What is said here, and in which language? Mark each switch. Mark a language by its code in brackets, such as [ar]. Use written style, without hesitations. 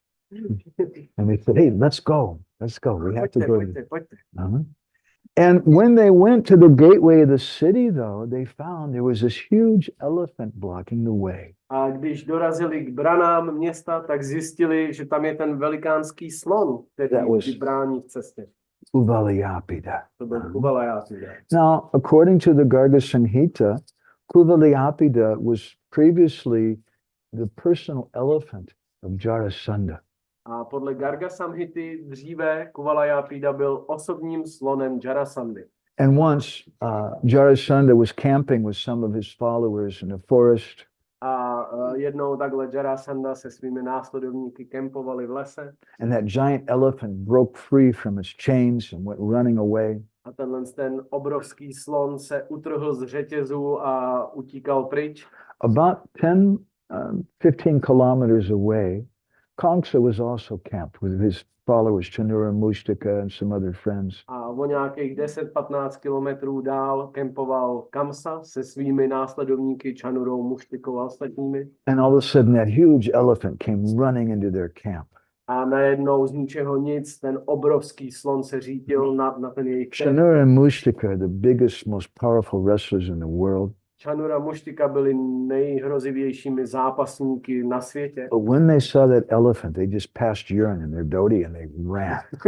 [en] And they said, hey, let's go. We have to go. [cs] Pojďte. [en] And when they went to the gateway of the city, though, they found there was this huge elephant blocking the way. [cs] A když dorazili k branám města, tak zjistili, že tam je ten velikánský slon, který brání v cestě. Kuvalapida. To byl Kuvalapida. [en] Now, according to the Garga Samhita, Kuvalapida was previously the personal elephant of Jarasandha. [cs] A podle Garga Samhity dříve Kuvalapida byl osobním slonem Jarasandy. [en] And once Jarasandha was camping with some of his followers in the forest. [cs] A jednou takhle Jarasandha se svými následovníky kempovali v lese. [en] And that giant elephant broke free from his chains and went running away. [cs] A ten obrovský slon se utrhl z řetězů a utíkal pryč. [en] About 15 kilometers away, Kamsa was also camped with his followers, Canura, Mustika and some other friends. [cs] A o nějakých 10-15 kilometrů dál kempoval Kamsa se svými následovníky Canurou, Muštikou a ostatními. [en] And all of a sudden that huge elephant came running into their camp. [cs] A najednou z ničeho nic ten obrovský slon se řídil na ten jejich kemp. [en] Canura and Mustika are the biggest, most powerful wrestlers in the world. [cs] Canura, Muštika byli nejhrozivějšími zápasníky na světě. [en] But when they saw that elephant, they just passed urine in their dhoti and they ran.